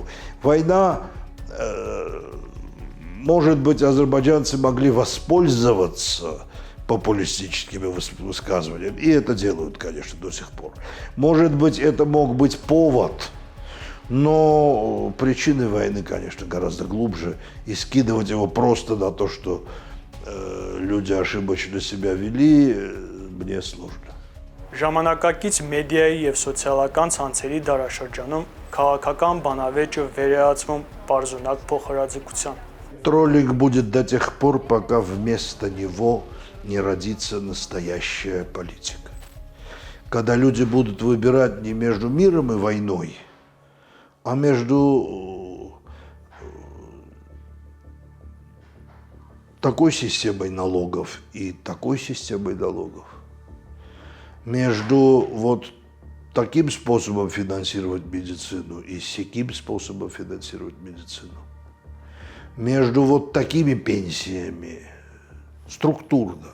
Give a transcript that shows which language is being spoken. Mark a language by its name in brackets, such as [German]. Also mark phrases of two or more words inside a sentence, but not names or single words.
[Russian] Война, может быть, азербайджанцы могли воспользоваться популистическими высказываниями, и это делают, конечно, до сих пор. Может быть, это мог быть повод, но причины войны, конечно, гораздо глубже, и скидывать его просто на то, что люди ошибочно себя вели, мне сложно. [Armenian] Ժամանակակից մեդիայի եւ սոցիալական ցանցերի դարաշրջանում քաղաքական բանավեճը վերածվում պարզունակ փոխհրաձգության։ [Russian] Троллинг будет до тех пор, пока вместо него не родится настоящая политика. Когда люди будут выбирать не между миром и войной, а между такой системой налогов и такой системой налогов, между вот таким способом финансировать медицину и сяким способом финансировать медицину, между вот такими пенсиями структурно.